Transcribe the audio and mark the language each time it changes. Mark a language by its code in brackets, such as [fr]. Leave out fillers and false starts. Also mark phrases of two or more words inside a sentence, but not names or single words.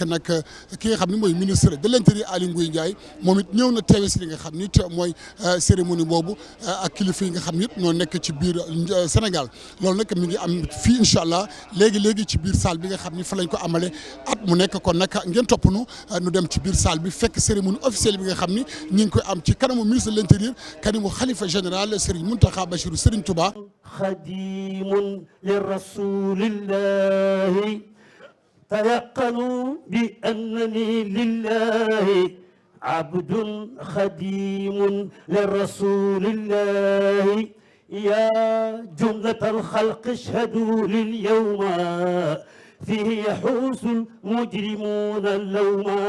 [wo] nag ki nga xam ne mooy [fr] ministre de l'intérieur [wo] Aly Ngouille Ndiaye moom it ñëw na teewe si li nga xam ni mooy cérémonie boobu ak kilifa yi nga xam ni ñoo nekk ci biir Sénégal loolu nag mi ngi am fii [ar] إن شاء الله [wo] léegi ci biir salle bi nga xam ni fa lañ ko amale at mu nekk kon nag ngeen topp nu dem ci biir salle bi fekk [fr] cérémonie officielle [wo] bi nga xam ni ñi ngi koy am ci kanamu [fr] ministre de l'intérieur [wo] kanamu xalifa général Serigne Mountakha Bassirou Serigne Touba. [ar] خديم لرسول الله تيقنوا بأنني لله عبد خديم لرسول الله يا جملة الخلق اشهدوا لليوم فيه يحوس المجرمون اللوم